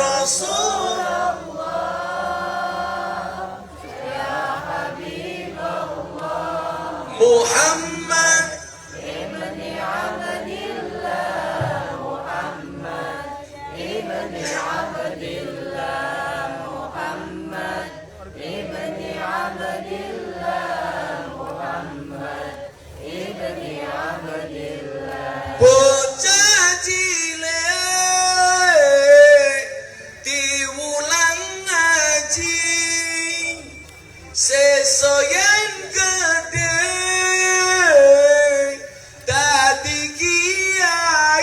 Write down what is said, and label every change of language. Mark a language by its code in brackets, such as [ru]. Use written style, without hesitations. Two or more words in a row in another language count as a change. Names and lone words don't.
[ar] رسول الله، يا حبيب الله، محمد بن عبد الله، محمد بن عبد الله، محمد بن عبد الله، محمد بن عبد الله. [jv] Bocah cilik diulang ngaji, sesoyen gede dadi kiai.